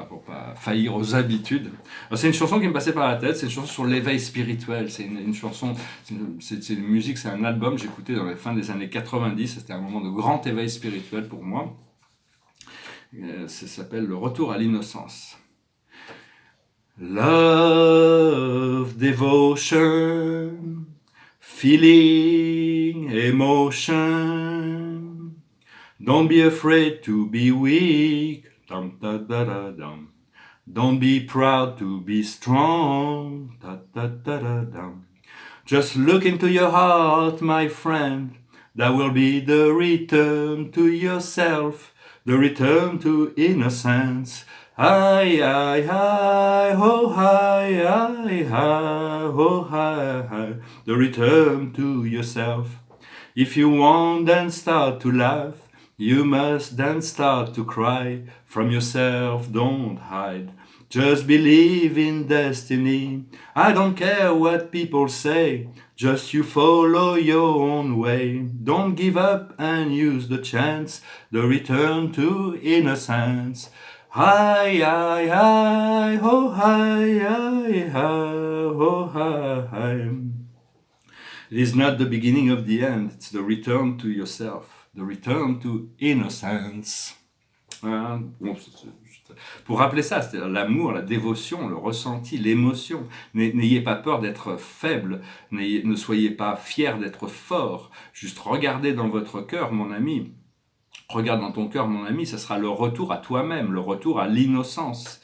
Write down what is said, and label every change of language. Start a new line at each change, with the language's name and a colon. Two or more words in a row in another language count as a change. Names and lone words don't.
French: Pour pas faillir aux habitudes. Alors, c'est une chanson qui me passait par la tête, c'est une chanson sur l'éveil spirituel. C'est une chanson, c'est une musique, c'est un album que j'écoutais dans la fin des années 90. C'était un moment de grand éveil spirituel pour moi. Ça s'appelle Le Retour à l'innocence.
English: Love, devotion, feeling, emotion. Don't be afraid to be weak. Dum, da, da, da, dum. Don't be proud to be strong. Da, da, da, da, dum. Just look into your heart, my friend. That will be the return to yourself, the return to innocence. Hi, hi, hi, oh, hi, hi, hi, oh, hi, hi, the return to yourself. If you want then start to laugh, you must then start to cry. From yourself don't hide, just believe in destiny. I don't care what people say, just you follow your own way. Don't give up and use the chance, the return to innocence. Hi, hi, hi, oh, hi, hi, hi, oh, hi, hi. It is not the beginning of the end, it's the return to yourself, the return to innocence.
French: Bon, pour rappeler ça, c'est-à-dire l'amour, la dévotion, le ressenti, l'émotion. N'ayez pas peur d'être faible, ne soyez pas fier d'être fort. Juste regardez dans votre cœur, mon ami. Regarde dans ton cœur, mon ami, ça sera le retour à toi-même, le retour à l'innocence.